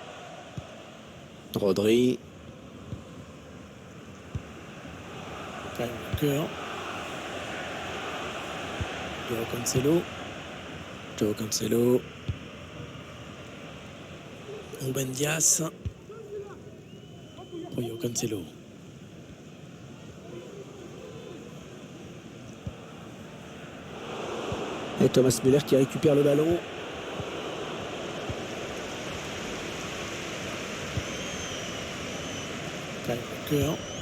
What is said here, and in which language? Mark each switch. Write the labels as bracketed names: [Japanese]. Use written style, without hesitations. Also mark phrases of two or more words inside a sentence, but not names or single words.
[French] Rodri. Kyle Walker. Joao Cancelo. Joao Cancelo. Ruben Dias. Joao Cancelo. Et Thomas Müller qui récupère le ballon. Kyle Walker.